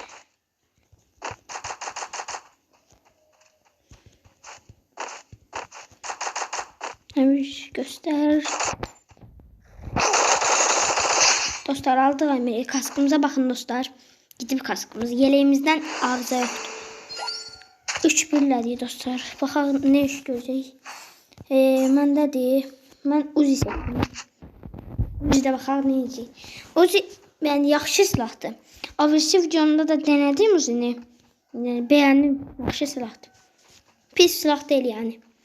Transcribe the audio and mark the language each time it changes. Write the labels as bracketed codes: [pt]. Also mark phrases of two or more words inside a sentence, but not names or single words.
[tr] Amir göster. Dostlar aldık Amir'i. Kaskımıza bakın dostlar. Gidip kaskımız. Yeleğimizden arıza yoktu. [az] 3-1'lədir dostlar. Baxaq ne iş görəcək. Məndədir. Mən Uzi seçdim. Uzi'də baxaq ne edəcək. Uzi yəni yaxşı silahdır. [tr] Agresif videomda da denedim [az] Uzi'ni. Yəni bəyəndim. Yaxşı silahdır. Pis silah deyil yəni.